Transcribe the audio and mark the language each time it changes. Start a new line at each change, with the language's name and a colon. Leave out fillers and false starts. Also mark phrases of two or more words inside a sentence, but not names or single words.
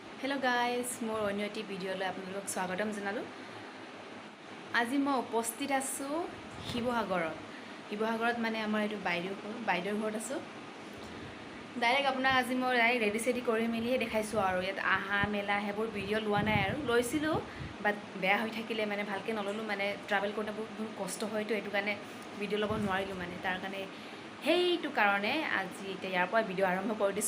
English: hello guys
Assamese: মোৰ অন্য এটা ভিডিঅ'লৈ আপোনালোকক স্বাগতম জনালো। আজি মই উপস্থিত আছো শিৱসাগৰত মানে আমাৰ এটো বাইদেউৰ ঘৰত আছো। ডাইৰেক্ট আপোনাক আজি মই ৰেডি সেডি কৰি মেলিহে দেখাইছো আৰু ইয়াত আহা মেলা হেবোৰ ভিডিও লোৱা নাই আৰু লৈছিলো বাট বেয়া হৈ থাকিলে মানে ভালকে নললো মানে ট্ৰাভেল কৰোতে বহুত কষ্ট হয়তো এটো কাৰণে ভিডিও লব নোৱাৰিলো মানে তাৰ কাৰণে হেইটো কাৰণে আজি এতিয়া ইয়াৰ পৰা ভিডিও আৰম্ভ কৰি দিছো।